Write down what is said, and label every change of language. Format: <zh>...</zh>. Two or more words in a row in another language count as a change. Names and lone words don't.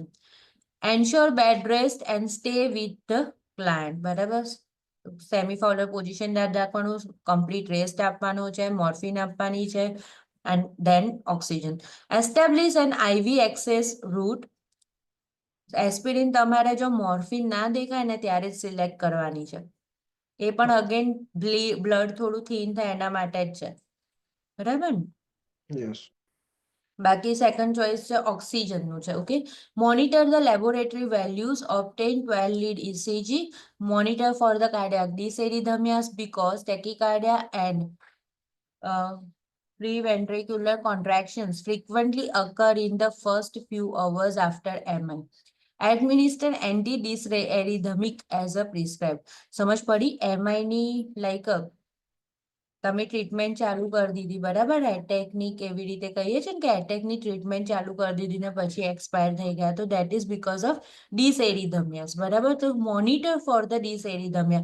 <en>Ensure bed rest and stay with the client.</en> <gu>બરાબર,</gu> <en>semi-Fowler position</en> <gu>રાખવાનું,</gu> <en>complete rest</en> <gu>આપવાનો છે, મોર્ફિન આપવાની છે,</gu> <en>and then oxygen. Establish an IV access route.</en> <gu>એસ્પિરિન તમારે જો મોર્ફિન ના દેખાય ને ત્યારે જ સિલેક્ટ કરવાની છે. એ પણ અગેન બ્લડ થોડું થીન થાય એના માટે જ છે. બરાબર ને? યસ. બાકી</gu> <en>second choice</en> <gu>છે ઓક્સિજનનું છે.</gu> <en>Okay, monitor the laboratory values obtain 12 lead ECG, monitor for the cardiac dysarrhythmias because tachycardia and preventricular contractions frequently occur in the first few hours after MI. Administer anti-dysarrhythmic as a prescribed.</en> <gu>સમજ પડી? MI ની લાઈક તમે ટ્રીટમેન્ટ ચાલુ કરી દીધી, બરાબર, એટેકની કેવી રીતે કહીએ છીએ ને કે એટેકની ટ્રીટમેન્ટ ચાલુ કરી દીધી ને પછી એક્સપાયર થઈ ગયા, તો</gu> <en>that is because of dysarrhythmias.</en> <gu>બરાબર, તો</gu> <en>monitor for the dysarrhythmia.</en>